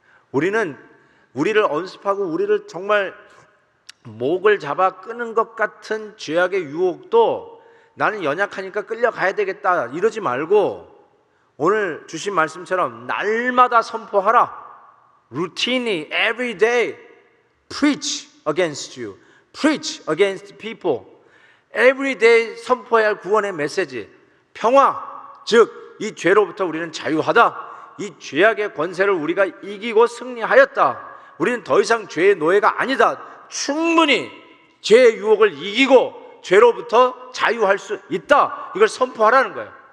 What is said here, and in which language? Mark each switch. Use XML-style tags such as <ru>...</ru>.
<ko>우리는 우리를 언습하고 우리를 정말 목을 잡아 끄는 것 같은 죄악의 유혹도 나는 연약하니까 끌려가야 되겠다 이러지 말고 오늘 주신 말씀처럼 날마다 선포하라.</ko> <en>Routinely, every day, preach against you, preach against people. Every day</en> <ko>선포해야 할 구원의 메시지, 평화, 즉 이 죄로부터 우리는 자유하다. 이 죄악의 권세를 우리가 이기고 승리하였다. 우리는 더 이상 죄의 노예가 아니다. 충분히 죄의 유혹을 이기고 죄로부터 자유할 수 있다. 이걸 선포하라는 거예요.</ko>